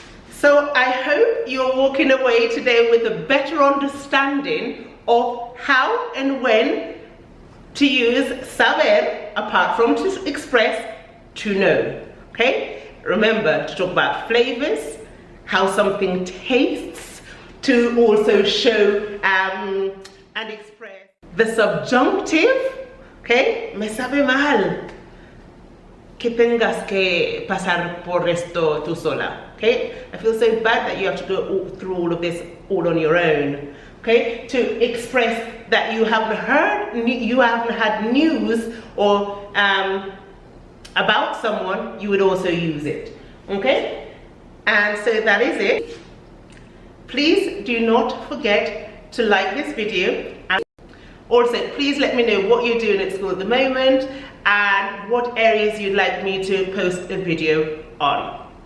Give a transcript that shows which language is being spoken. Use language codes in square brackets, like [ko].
[en] So I hope you're walking away today with a better understanding of how and when to use saber, apart from to express, to know, okay? Remember to talk about flavors, how something tastes, to also show and express the subjunctive, okay? [es] Me sabe mal que tengas que pasar por esto tú sola, [en] okay? I feel so bad that you have to go through all of this all on your own, okay? To express that you haven't had news or about someone, you would also use it, okay? And so that is it. Please do not forget to like this video, and also please let me know what you're doing at school at the moment and what areas you'd like me to post a video on.